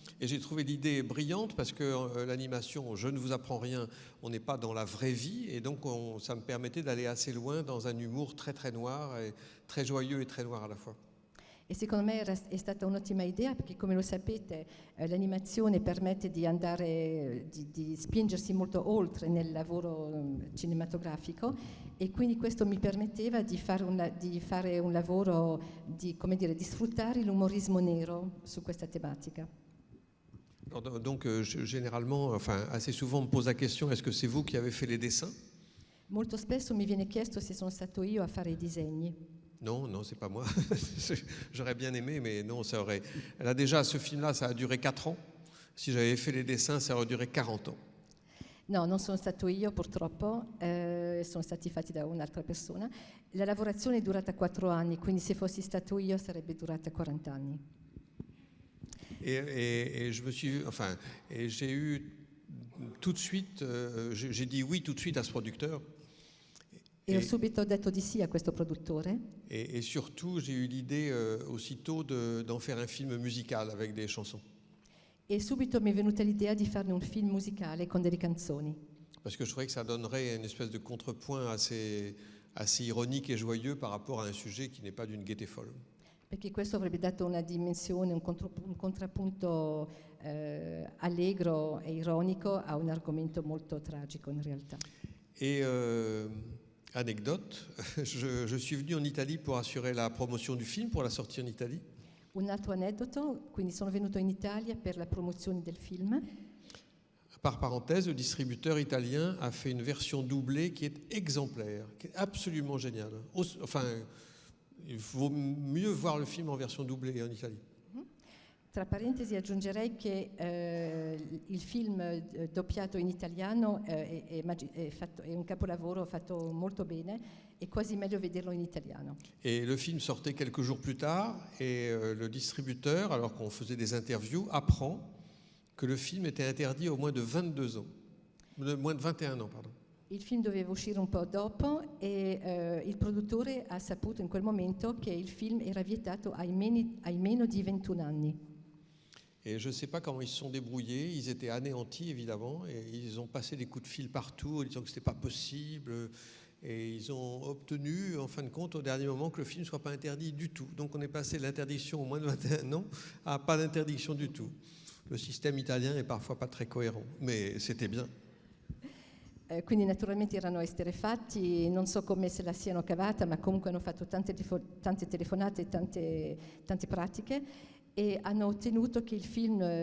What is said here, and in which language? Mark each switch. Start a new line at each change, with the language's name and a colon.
French: Et j'ai trouvé l'idée brillante parce que l'animation, je ne vous apprends rien, on n'est pas dans la vraie vie, et donc ça me permettait d'aller assez loin dans un humour très très noir, et très joyeux et très noir à la fois.
Italian: E secondo me è stata un'ottima idea perché, come lo sapete, l'animazione permette di andare, di spingersi molto oltre nel lavoro cinematografico, e quindi questo mi permetteva di fare un lavoro, come dire, di sfruttare l'umorismo nero su questa tematica.
French: Donc généralement, enfin assez souvent on me pose la question, est-ce que c'est vous qui avez fait les dessins?
Italian: Molto spesso mi viene chiesto se sono stato io a fare i disegni.
French: Non, c'est pas moi. J'aurais bien aimé, mais non, ça aurait... Là déjà, ce film-là, ça a duré 4 ans. Si j'avais fait les dessins, ça aurait duré 40 ans.
Italian: No, non sono stato io purtroppo, sono stati fatti da un'altra persona. La lavorazione è durata 4 anni, quindi se fossi stato io sarebbe durata 40 anni.
French: Et je me suis... Enfin, et j'ai eu tout de suite... j'ai dit oui tout de suite à ce producteur.
Italian: E ho subito detto di sì a questo produttore.
French: Et surtout, j'ai eu l'idée aussitôt d'en faire un film musical avec des chansons.
Italian: E subito mi è venuta l'idea di farne un film musicale con delle canzoni.
French: Parce que je trouvais que ça donnerait une espèce de contrepoint assez ironique et joyeux par rapport à un sujet qui n'est pas d'une gaieté folle.
Italian: Perché questo avrebbe dato una dimensione, un contrappunto allegro e ironico a un argomento molto tragico in realtà.
French: Et anecdote, je suis venu en Italie pour assurer la promotion du film, pour la sortie en Italie.
Italian: Un altro aneddoto, quindi sono venuto in Italia per la promozione del film.
French: Par parenthèse, le distributeur italien a fait une version doublée qui est exemplaire, qui est absolument géniale. Enfin, il vaut mieux voir le film en version doublée en Italie.
Italian: Tra parentesi aggiungerei che il film doppiato in italiano è un capolavoro fatto molto bene, è quasi meglio vederlo in italiano.
French: Et le film sortait quelques jours plus tard, et le distributeur, alors qu'on faisait des interviews, apprend que le film était interdit aux moins de 22 ans, moins de 21 ans, pardon.
Italian: Il film doveva uscire un po' dopo e il produttore ha saputo in quel momento che il film era vietato ai meno di 21 anni.
French: Et je ne sais pas comment ils se sont débrouillés, ils étaient anéantis évidemment, et ils ont passé des coups de fil partout en disant que ce n'était pas possible, et ils ont obtenu en fin de compte au dernier moment que le film ne soit pas interdit du tout. Donc on est passé de l'interdiction au moins de 21 ans à pas d'interdiction du tout. Le système italien est parfois pas très cohérent, mais c'était bien.
Italian: Quindi naturalmente erano esterrefatti, non so come se la siano cavata, ma comunque hanno fatto tante telefonate, tante pratiche, e hanno ottenuto che il film